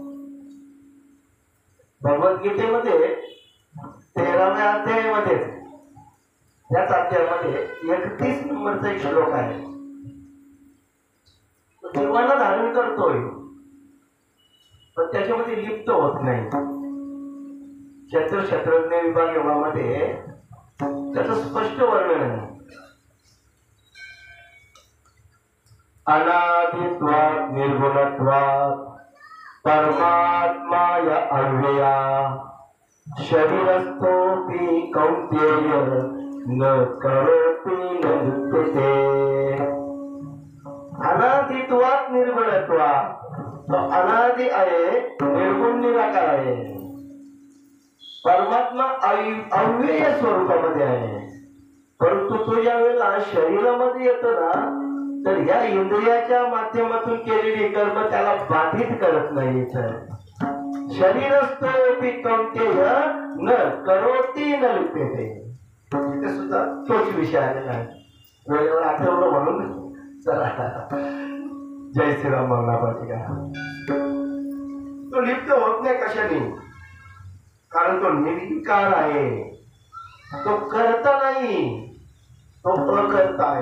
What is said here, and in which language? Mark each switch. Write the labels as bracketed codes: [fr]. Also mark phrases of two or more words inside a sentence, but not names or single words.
[mr] भगवद्गीतेमध्ये 13व्या अध्यायामध्ये, त्याच अध्यायामध्ये 31 नंबरचा एक श्लोक आहे. तो जीवाला धारण करतोय पण त्याच्यामध्ये लिप्त होत नाही. क्षेत्रज्ञ विभाग योगामध्ये त्याचं स्पष्ट वर्णन आहे. [sa] अनादित्वात् निर्गुणत्वात् परमात्माय अव्यया शरीरस्थोऽपि कौन्तेय न करोति न लिप्यते. अनादित्वात् निर्गुणत्वात्, [mr] तो अनादि आहे, निर्गुण निराकार आहे. परमात्मा अव्यय स्वरूपामध्ये आहे. परंतु तो ज्या वेळेला शरीरामध्ये येतो ना, तर या इंद्रियाच्या माध्यमातून केलेली कर्म त्याला बाधित करत नाही. [sa] शरीरस्थोपि कौंतेय न करोति न लिप्यते. [mr] इथे सुद्धा तोच विषय आलेला आहे. वेळेवर आठवलं म्हणून चला जय श्रीराम म्हणला पाहिजे का. तो लिप्त होत नाही कशाने, कारण तो निर्विकार आहे. तो करता नाही, तो अकर्ता आहे.